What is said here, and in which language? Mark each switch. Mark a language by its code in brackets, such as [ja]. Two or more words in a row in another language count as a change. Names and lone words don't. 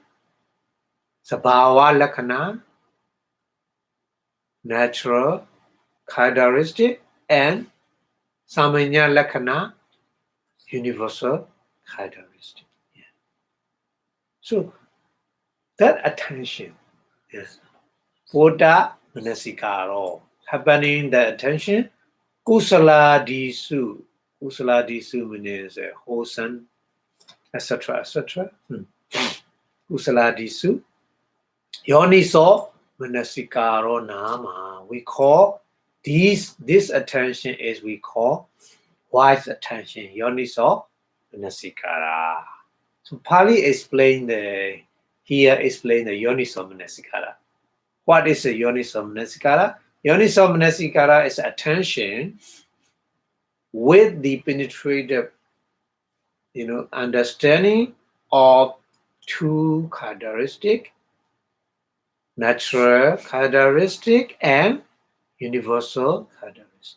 [pi] Sabhava lakkhana, [en] natural characteristic, and [pi] samanya lakkhana, [en] universal characteristic. Yeah. So that attention is [pi] Buddha manasikaro, [en] happening the attention. [pi] Kusala disu. Kusala disu [en] means wholesome, etc., etc. [pi] Kusala disu. Yoniso manasikaro nama. [en] We call this attention is we call wise attention. [pi] Yoniso manasikara. [en] So Pali explain the [pi] Yoniso manasikara. [en] What is a [pi] Yoniso manasikara? Yoniso manasikara [en] is attention with the penetrative, understanding of two characteristic, natural characteristic and universal characteristic.